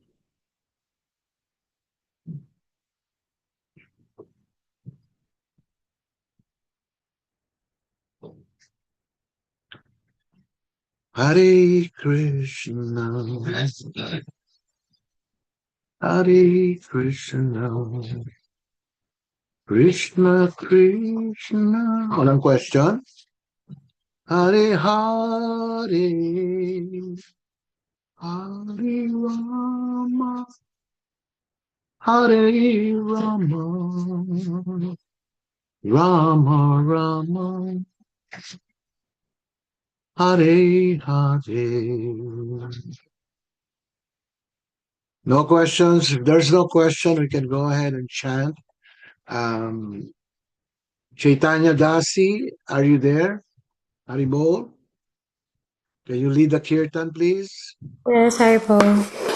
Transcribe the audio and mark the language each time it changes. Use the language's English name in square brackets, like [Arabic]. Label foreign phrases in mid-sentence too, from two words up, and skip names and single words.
[Sanskrit] Hare Krishna, Hare Krishna, Krishna Krishna. [Filipino] Walang question? [Sanskrit] Hare Hare, Hare Rama, Hare Rama, Rama Rama, Hare Hare. [English] No questions? If there's no question, we can go ahead and chant. Chaitanya Dasi, are you there? Haribol? Can you lead the kirtan, please? Yes, Harpo.